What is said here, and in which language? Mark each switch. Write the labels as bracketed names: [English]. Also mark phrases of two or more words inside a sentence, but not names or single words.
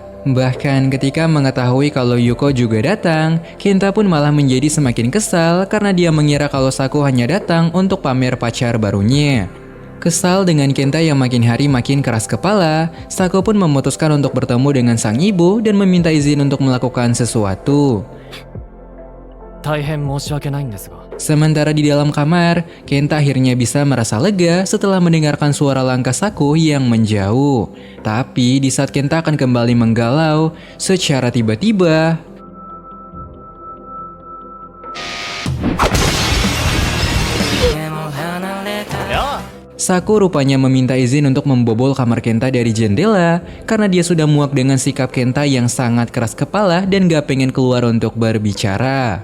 [Indonesian] Bahkan ketika mengetahui kalau Yuko juga datang, Kenta pun malah menjadi semakin kesal karena dia mengira kalau Sako hanya datang untuk pamer pacar barunya. Kesal dengan Kenta yang makin hari makin keras kepala, Sako pun memutuskan untuk bertemu dengan sang ibu dan meminta izin untuk melakukan sesuatu. [Japanese] 大変申し訳ないんですが。 [Indonesian] Sementara di dalam kamar, Kenta akhirnya bisa merasa lega setelah mendengarkan suara langkah Saku yang menjauh. Tapi di saat Kenta akan kembali menggalau, secara tiba-tiba Saku rupanya meminta izin untuk membobol kamar Kenta dari jendela karena dia sudah muak dengan sikap Kenta yang sangat keras kepala dan gak pengen keluar untuk berbicara.